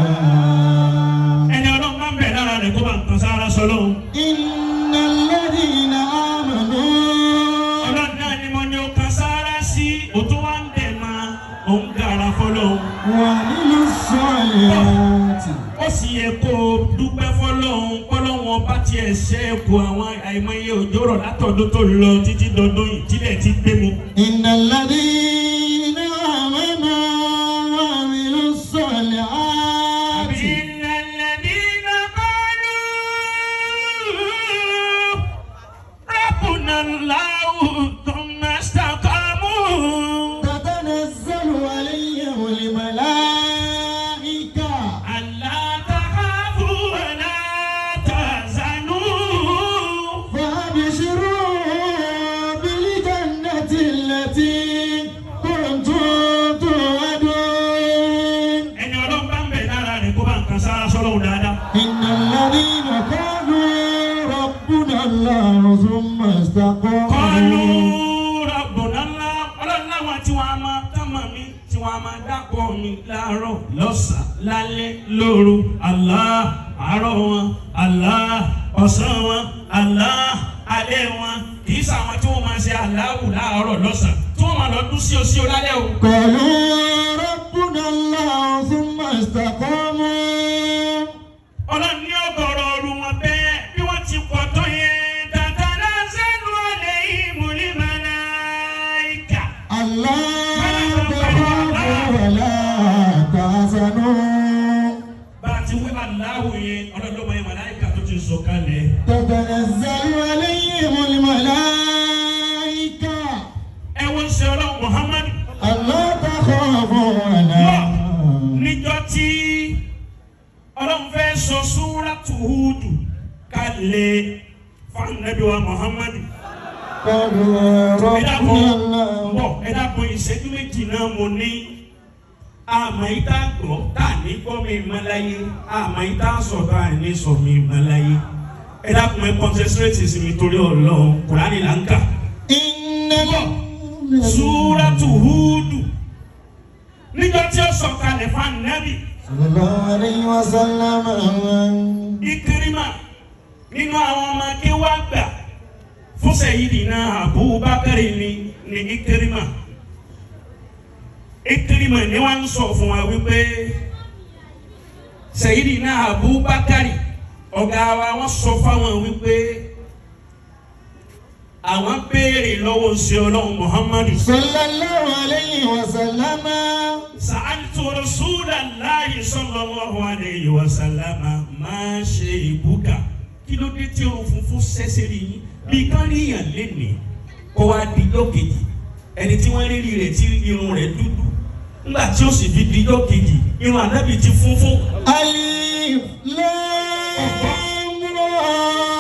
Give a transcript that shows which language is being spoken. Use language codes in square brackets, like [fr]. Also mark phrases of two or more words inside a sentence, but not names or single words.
[ar] إن الذين آمنوا وعملوا الصالحات. [yo] Ó sì yẹ kó dúpẹ́ fọlọ́run fọlọ́run ọba tí ẹ ṣe é kó àwọn àìmọye òjò rọ̀ látọ̀dún tó lọ títí dọdún ìtílẹ̀ ti gbé mu. [ar] إن الذين آمنوا وعملوا الصالحات. إن الذين قالوا ربنا الله ثم استقاموا تتنزل عليهم الملائكة ألا تخافوا ولا تحزنوا فابشروا بالجنة التي كنتم توعدون. [yo] ẹni ọlọ́run bá ń bẹ̀ lára rẹ̀ kó bá ń kan sára sọ́lọ́run dáadáa. [ar] إن الذين قالوا ربنا الله ثم استقاموا. قالوا ربنا الله [yo] ọlọ́run láwọn tí wọ́n á máa tọ́mọ̀ mi tí wọ́n á máa dákọ̀ mi láàárọ̀ lọ́sàn-án lálẹ́ lóru Allah àárọ̀ wọn Allah ọ̀sán wọn Allah alẹ́ wọn kì í sàwọn tí wọ́n máa ṣe Allahu láàárọ̀ lọ́sàn-án tí wọ́n máa lọ dún sí o sí o lálẹ́ o. [ar] قالوا ربنا الله ثم استقاموا. [yo] Ọlọ́run ní ọgọ́rọ̀ ọdún wọn bẹ́ẹ̀ bí wọ́n ti pọ̀ tó yẹn [ar] تتنزل عليهم الملائكة. ألا تخافوا ولا تحزنوا. [yo] Bá a ti wí Allahu yẹn ọlọ́run ló mọ yẹn màláìka tó ti sọ kalẹ̀. [ar] تتنزل عليهم الملائكة [yo] Ẹ wọ́n ṣe ọlọ́run Muhammad. [ar] ألا تخافوا ولا. [yo] Níjọ́ tí ọlọ́run fẹ́ sọ súrátù Húdù kalẹ̀ fún Ànábì wa Muhammad. [ar] قالوا ربنا الله. [yo] Ẹ dákun ìṣẹ́jú méjì náà mo ní. Àmọ́ ìta gbọ́ tá a ní gbọ́ mi mọ́ láyé. Àmọ́ ìta sọ tá a ní sọ mi mọ́ láyé. Ẹ dákun ẹ concentrate sí mi torí Ọlọ́run Kùránì là ń kà. [ar] إن [yo] Súrátù Húdù níjọ́ tí ó sọ kalẹ̀ fún Ànábì. [ar] صلى الله عليه وسلم. [yo] Ikirima nínú àwọn ọmọ akéwà gbà fún Sayyidina Abubakar ni Ikirima. Ikirima ni wọ́n ń sọ fún wa wípé Sayyidina Abubakar ọ̀gá wa wọ́n sọ fáwọn wípé àwọn béèrè lọ́wọ́ ṣe ọlọ́run Muhammadu. [ar] صلى الله عليه وسلم. سألت رسول الله صلى الله عليه وسلم ما شيبك. [yo] Kí ló dé tí o funfun ṣẹ̀ṣẹ̀ rí yín bí kán ríyàn lénìí kó wá di lókejì ẹni tí wọ́n rí rẹ̀ tí irun rẹ̀ dúdú nígbà tí ó sì fi di lókejì irun Ànábì ti funfun. [ar] ألف لام را